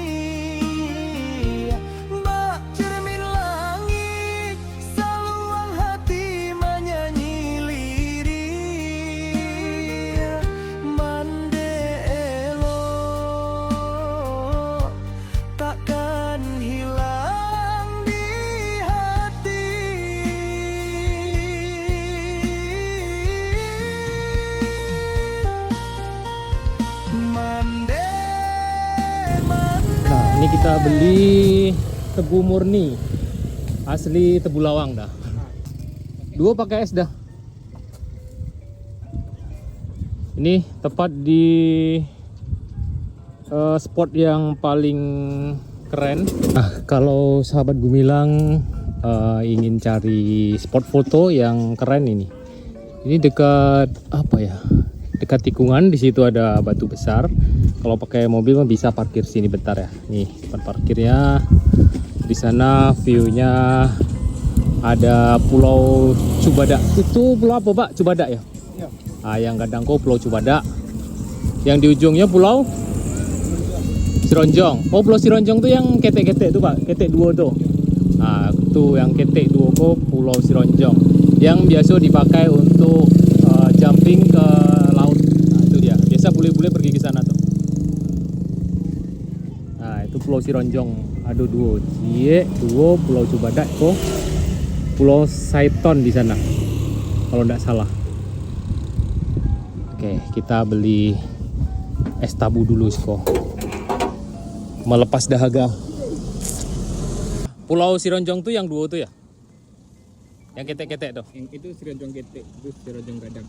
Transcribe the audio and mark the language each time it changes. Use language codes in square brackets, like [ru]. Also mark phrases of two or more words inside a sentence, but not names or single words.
[id] bak cermin langit saluang hati menyanyi lirik, Mande elok takkan hilang di hati. Mande, Mande. Nah, ini kita beli tebu murni asli Tebu Lawang dah. 2 pakai es dah. Ini tepat di spot yang paling keren. Nah, kalau sahabat Gumilang ingin cari spot foto yang keren ini dekat apa ya? Dekat tikungan, di situ ada batu besar. Kalau pakai mobil mah bisa parkir sini bentar ya. Nih tempat parkirnya. Di sana view-nya ada Pulau Cubadak. Itu pulau apa, Pak? Cubadak ya? Iya. [min] Yang Gadangko Pulau Cubadak. [id] Yang di ujungnya Pulau Sironjong. Oh, Pulau Sironjong tuh yang ketek-ketek tuh, Pak. [min] Ketek duo tuh. Nah, itu yang ketek duo kok Pulau Sironjong. [id] Yang biasa dipakai untuk jumping ke laut. Nah, itu dia. Biasa bule-bule pergi ke sana tuh. Nah, itu Pulau Sironjong. [min] Ada duo. Cie, duo Pulau Cubadak kok. [id] Pulau Saiton di sana. Kalau nggak salah. Oke, kita beli es tabu dulu, Sko. Melepas dahaga. [min] Pulau Sironjong tuh yang duo tuh ya? Yang ketek-ketek tuh? [id] Yang itu Sironjong Ketek, itu Sironjong Gadang.